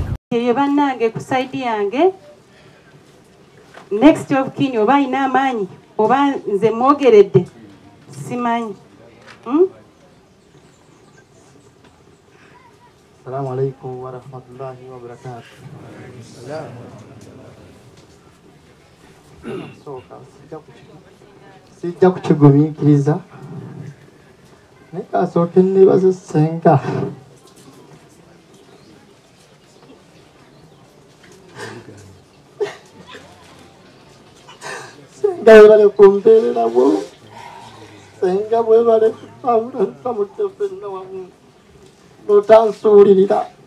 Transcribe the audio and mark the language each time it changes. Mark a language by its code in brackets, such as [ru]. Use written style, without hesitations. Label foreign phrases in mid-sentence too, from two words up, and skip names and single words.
[lg] ye bannange ku side yange [en] next of kin [lg] oba ina amaanyi oba nze mwogeredde simanyi. [ar] السلام عليكم ورحمة الله وبركاته. [lg] Sijja kukigumiikiriza naye kasooke nneebaze Ssenga. Ssenga webale kumbeerera bwo, Ssenga bwebale tamudde ffenna wamu notansuulirira.